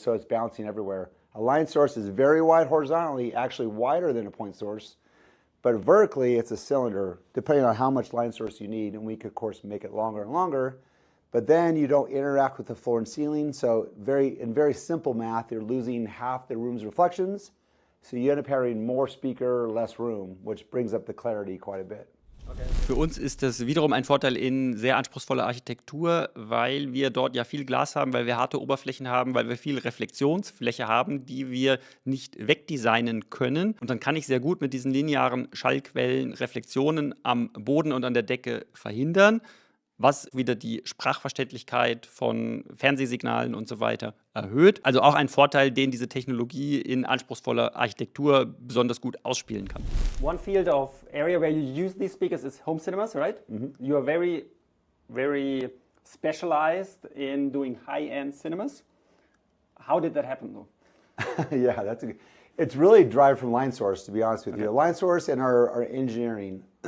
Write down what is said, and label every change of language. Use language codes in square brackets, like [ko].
[en] So it's bouncing everywhere. A line source is very wide horizontally, actually wider than a point source, but vertically it's a cylinder, depending on how much line source you need, and we could, of course, make it longer and longer. But then you don't interact with the floor and ceiling, so in very simple math, you're losing half the room's reflections, so you end up having more speaker, less room, which brings up the clarity quite a bit. Okay. [de] Für uns ist das wiederum ein Vorteil in sehr anspruchsvoller Architektur, weil wir dort ja viel Glas haben, weil wir harte Oberflächen haben, weil wir viel Reflexionsfläche haben, die wir nicht wegdesignen können. Und dann kann ich sehr gut mit diesen linearen Schallquellen Reflexionen am Boden und an der Decke verhindern, was wieder die Sprachverständlichkeit von Fernsehsignalen und so weiter erhöht. Also auch ein Vorteil, den diese Technologie in anspruchsvoller Architektur besonders gut ausspielen kann. [en] One field of area where you use these speakers is home cinemas, right? Mm-hmm. You are very, very specialized in doing high-end cinemas. How did that happen, though? Yeah, it's really derived from line source, to be honest with you. Line source and our engineering.